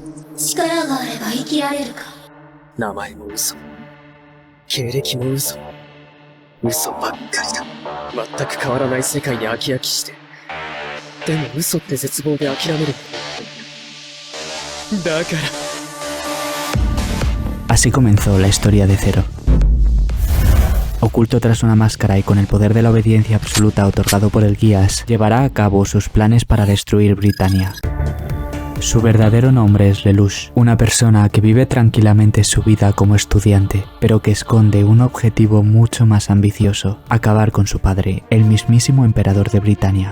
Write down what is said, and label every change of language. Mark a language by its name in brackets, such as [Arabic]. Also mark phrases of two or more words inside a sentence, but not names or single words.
[Japanese] 力があれば生きられるか。名前も嘘、経歴も嘘、嘘ばっかりだ。全く変わらない世界に飽き飽きして、でも嘘って絶望で諦める。だから。 [Spanish] Así comenzó la historia de Zero. Oculto tras una máscara y con el poder de la obediencia absoluta otorgado por el Guías, llevará a cabo sus planes para destruir Britannia. Su verdadero nombre es Lelouch, una persona que vive tranquilamente su vida como estudiante, pero que esconde un objetivo mucho más ambicioso: acabar con su padre, el mismísimo emperador de Britannia.